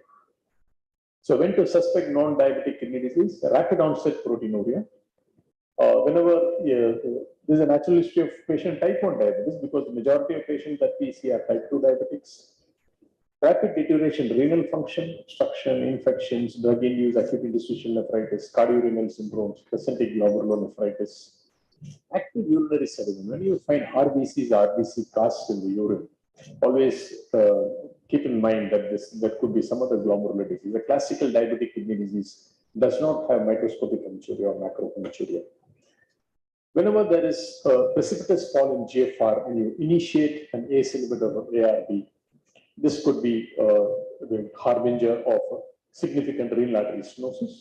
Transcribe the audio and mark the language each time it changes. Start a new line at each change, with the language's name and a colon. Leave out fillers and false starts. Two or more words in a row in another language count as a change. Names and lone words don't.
English: So when to suspect non-diabetic kidney disease, rapid onset proteinuria. Whenever there's a natural history of patient type 1 diabetes, because the majority of patients that we see are type 2 diabetics. Rapid deterioration, renal function, obstruction, infections, drug-induced acute interstitial nephritis, cardiorenal syndromes, placentic glomerulonephritis, active urinary sediment. When you find RBC cast in the urine, always keep in mind that that could be some other glomerular disease. A classical diabetic kidney disease does not have microscopic hematuria or macrohematuria. Whenever there is a precipitous fall in GFR and you initiate an ACE inhibitor of ARB, this could be the harbinger of significant renal artery stenosis.